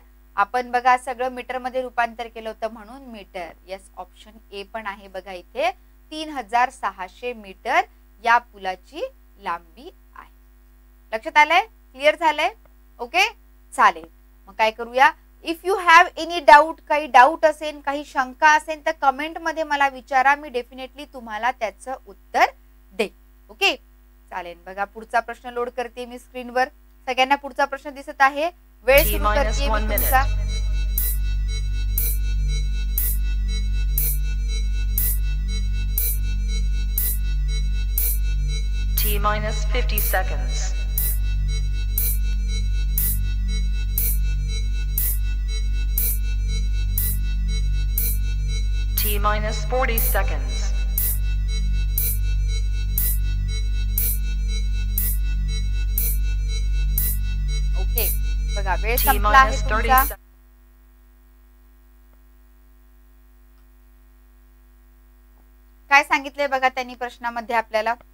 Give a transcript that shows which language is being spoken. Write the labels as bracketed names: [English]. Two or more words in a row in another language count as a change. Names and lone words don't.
[Marathi] आपण बघा सगळं मीटर मध्ये रूपांतर केलं होतं म्हणून मीटर. यस, ऑप्शन ए पण आहे बघा इथे. 3600 मीटर या पुलाची लांबी आहे. लक्षात आलंय? क्लिअर झालंय? ओके, चालेल. मग काय करूया? [English] if you have any doubt, [Marathi] काही डाऊट असेल, काही शंका असेल तर कमेंट मध्ये मला विचारा. मी डेफिनेटली तुम्हाला त्याचं उत्तर दे. ओके, चालेल. बघा पुढचा प्रश्न लोड करते मी स्क्रीनवर. सगळ्यांना पुढचा प्रश्न दिसत आहे? वेळ सुरू करते मी तुमचा. [English] T-50 seconds. T-40 seconds. [Marathi] ओके, बघा वेळ संपला आहे तुमचा. काय सांगितले बघा त्यांनी प्रश्नामध्ये आपल्याला?